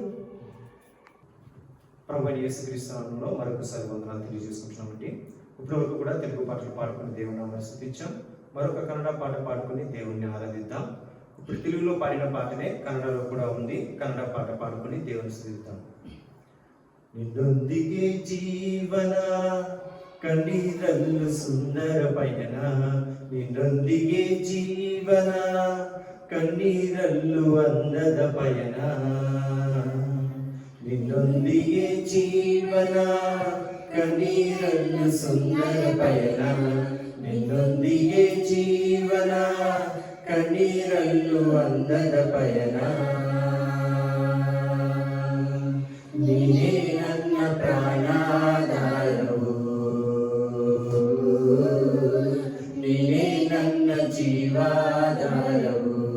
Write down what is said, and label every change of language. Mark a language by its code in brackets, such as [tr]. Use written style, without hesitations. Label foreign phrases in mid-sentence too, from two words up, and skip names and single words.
[te] ప్రభువైన యేసుక్రీస్తు నామములో మరొకసారి వందనాలు తెలియజేసుకుంటున్నామండి. ఇప్పటివరకు కూడా తెలుగు పాటలు పాడుకుని దేవుని నామమును స్తుతించాం. మరొక కన్నడ పాట పాడుకుని దేవుణ్ణి ఆరాధిద్దాం. ఇప్పుడు తెలుగులో పాడిన పాటనే కన్నడలో కూడా ఉంది. కన్నడ పాట పాడుకుని దేవుని స్తుతిద్దాం. [kn] ನಿನ್ನೊಂದಿಗೆ ಜೀವನ ಕಣ್ಣೀರಲ್ಲು ಸುಂದರ ಪಯಣ ನಿನ್ನೊಂದಿಗೆ ಜೀವನ ಕಣ್ಣೀರಲ್ಲು ಅಂದದ ಪಯಣ ನಿನ್ನೊಂದಿಗೆ ಜೀವನ ಕಣ್ಣೀರಲ್ಲು ಸುಂದರ ಪಯಣ ನಿನ್ನೊಂದಿಗೆ ಜೀವನ ಕಣ್ಣೀರಲ್ಲು ಅಂದದ ಪಯಣ ನೀನೇ ನನ್ನ ಪ್ರಾಣಾಧಾರವು ನೀನೇ ನನ್ನ ಜೀವಾಧಾರವು